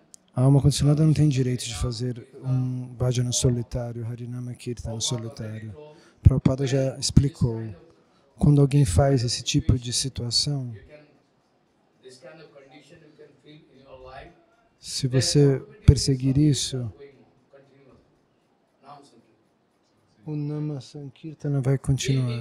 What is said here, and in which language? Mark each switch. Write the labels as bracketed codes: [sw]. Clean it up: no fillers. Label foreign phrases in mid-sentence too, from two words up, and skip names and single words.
[pt] A alma condicionada não tem direito de fazer um bhajana solitário, [sa] Harinama Kirtana [pt] solitário. Prabhupada já explicou. Quando alguém faz esse tipo de situação, se você perseguir isso, o [sa] Nama Sankirtana [pt] vai continuar.